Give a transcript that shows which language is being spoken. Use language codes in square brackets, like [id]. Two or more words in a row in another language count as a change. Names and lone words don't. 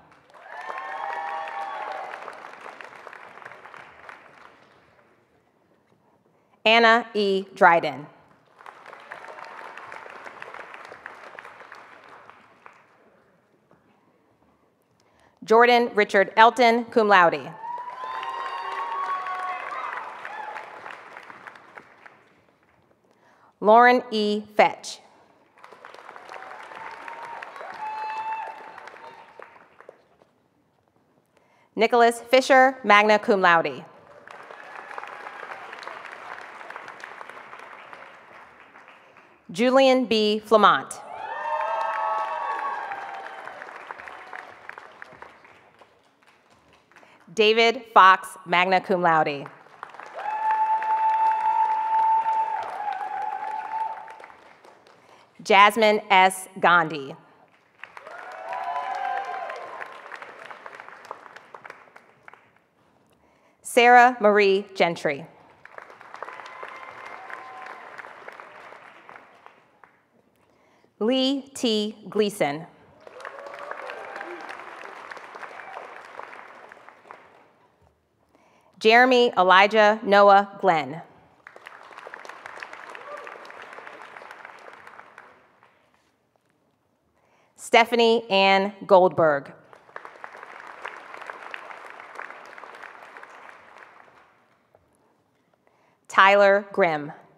[en] Anna E. Dryden. Jordan Richard Elton, [la] cum laude. [en] Lauren E. Fetch. [la] Nicholas Fisher, magna cum laude. [en] Julian B. Flamont. [la] David Fox, magna cum laude. [en] Jasmine S. Gandhi. Sarah Marie Gentry. Lee T. Gleason. Jeremy Elijah Noah Glenn. Stephanie Ann Goldberg. Tyler Grimm.